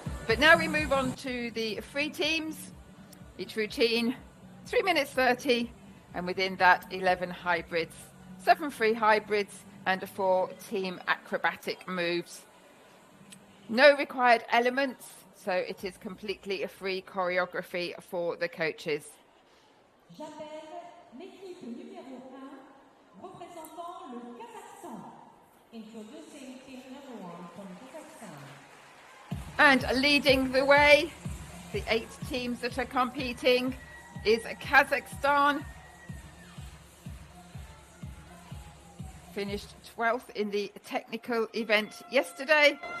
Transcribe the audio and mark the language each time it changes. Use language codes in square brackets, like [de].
[en] But now we move on to the free teams. Each routine, 3 minutes 30, and within that 11 hybrids, 7 free hybrids and 4 team acrobatic moves. No required elements, so it is completely a free choreography for the coaches. [fr] J'appelle l'équipe numéro 1 représentant le Kazakhstan. [en] Introducing team number 1 from Kazakhstan. And leading the way, the 8 teams that are competing, is Kazakhstan. Finished 12th in the technical event yesterday.